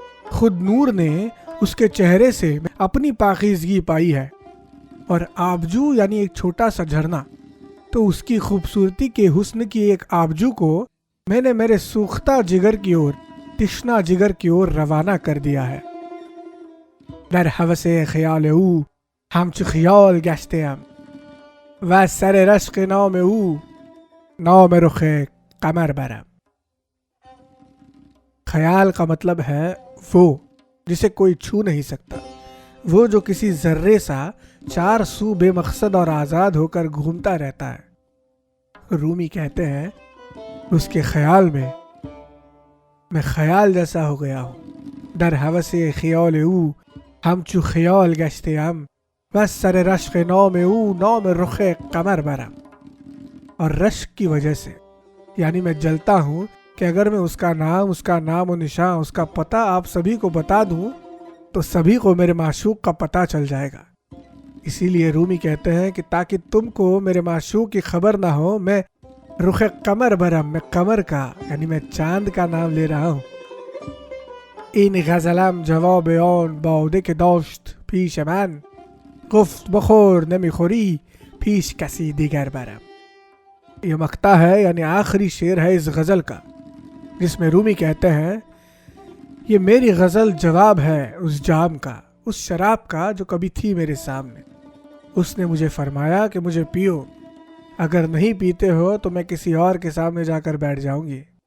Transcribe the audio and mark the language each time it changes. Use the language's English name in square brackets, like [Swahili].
[Urdu] خود نور نے اس کے چہرے سے اپنی پاکیزگی پائی ہے. اور آبجو یعنی ایک چھوٹا سا جھرنا، تو اس کی خوبصورتی کے حسن کی ایک آبجو کو میں نے میرے سوختہ جگر کی اور، تشنا جگر کی اور روانہ کر دیا ہے. [Persian] در حوث خیال او همچو خیال گشتم و سر رشق نام او نام رخ قمر برم. [Urdu] خیال کا مطلب ہے وہ جسے کوئی چھو نہیں سکتا، وہ جو کسی ذرے سا چار سو بے مقصد اور آزاد ہو کر گھومتا رہتا ہے. رومی کہتے ہیں اس کے خیال میں خیال جیسا ہو گیا ہوں. [Persian] در حوث خیال او همچو خیال گشتم و سر رشق نام او نام رخ قمر برم. [Urdu] اور رشق کی وجہ سے یعنی میں جلتا ہوں کہ اگر میں اس کا نام و نشان، اس کا پتہ آپ سبھی کو بتا دوں تو سبھی کو میرے معشوق کا پتہ چل جائے گا. اسی لیے رومی کہتے ہیں کہ تاکہ تم کو میرے معشوق کی خبر نہ ہو، میں [Persian] رخ قمر برم، [Urdu] میں قمر کا یعنی میں چاند کا نام لے رہا ہوں. [Persian] این غزلم جواب آن باده که داشت پیش من، گفت بخور نمیخوری پیش کسی دیگر برم. [Urdu] یہ مقطع ہے یعنی آخری شعر ہے اس غزل کا، جس میں رومی کہتے ہیں یہ میری غزل جواب ہے اس جام کا، اس شراب کا جو کبھی تھی میرے سامنے. اس نے مجھے فرمایا کہ مجھے پیو، اگر نہیں پیتے ہو تو میں کسی اور کے سامنے جا کر بیٹھ جاؤں گی.